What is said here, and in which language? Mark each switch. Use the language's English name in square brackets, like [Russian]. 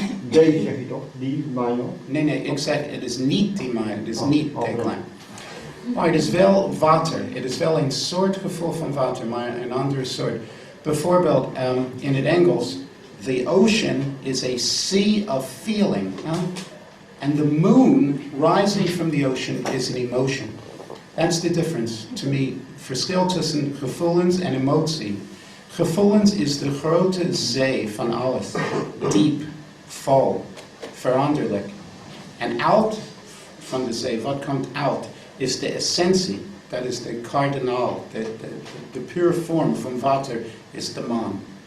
[Dutch] D zeg je toch? Die minor? Nee, ik zeg het is niet die minor, het is niet D klein. Maar het is wel water, het is wel een soort gevoel van water, maar een andere soort. Bijvoorbeeld in het Engels, [English] the ocean is a sea of feeling. And the moon rising from the ocean is an emotion. That's the difference to me. [Dutch] Verschil tussen gevoelens en emotie. Gevoelens is de grote zee van alles. Diep, vol, veranderlijk. En uit van de zee, wat komt uit, is de essentie. Dat is de kardinaal, de pure vorm van water is de maan.